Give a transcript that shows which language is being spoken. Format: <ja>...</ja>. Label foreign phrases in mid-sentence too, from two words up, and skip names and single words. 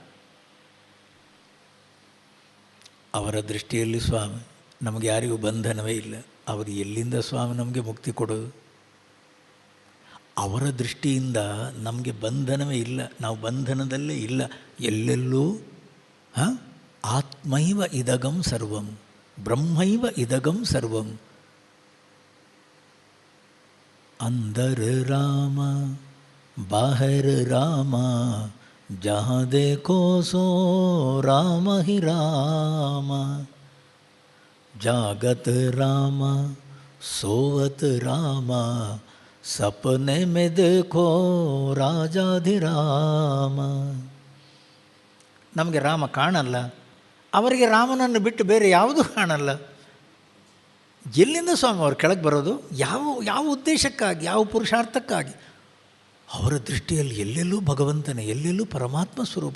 <kn>ಅವರ ದೃಷ್ಟಿಯಲ್ಲಿ ಸ್ವಾಮಿ ನಮಗೆ ಯಾರಿಗೂ ಬಂಧನವೇ ಇಲ್ಲ. ಅವರು ಎಲ್ಲಿಂದ ಸ್ವಾಮಿ ನಮಗೆ ಮುಕ್ತಿ ಕೊಡೋದು? ಅವರ ದೃಷ್ಟಿಯಿಂದ ನಮಗೆ ಬಂಧನವೇ ಇಲ್ಲ, ನಾವು ಬಂಧನದಲ್ಲೇ ಇಲ್ಲ.</kn> <sa>ಎಲ್ಲೆಲ್ಲೂ ಆತ್ಮೈವ ಇದಗಂ ಸರ್ವಂ, ಬ್ರಹ್ಮೈವ ಇದಗಂ ಸರ್ವಂ.</sa> <hi>अंदर राम बाहर राम, जहाँ देखो सो राम ही राम. जागत राम सोवत राम, सपने में देखो ರಾಜಾಧಿರಾಮ.</hi> <kn>ನಮಗೆ ರಾಮ ಕಾಣಲ್ಲ, ಅವರಿಗೆ ರಾಮನನ್ನು ಬಿಟ್ಟು ಬೇರೆ ಯಾವುದೂ ಕಾಣಲ್ಲ. ಎಲ್ಲಿಂದ ಸ್ವಾಮಿ ಅವ್ರು ಕೆಳಗೆ ಬರೋದು? ಯಾವ ಉದ್ದೇಶಕ್ಕಾಗಿ, ಯಾವ ಪುರುಷಾರ್ಥಕ್ಕಾಗಿ? ಅವರ ದೃಷ್ಟಿಯಲ್ಲಿ ಎಲ್ಲೆಲ್ಲೂ ಭಗವಂತನೇ, ಎಲ್ಲೆಲ್ಲೂ ಪರಮಾತ್ಮ ಸ್ವರೂಪ.</kn>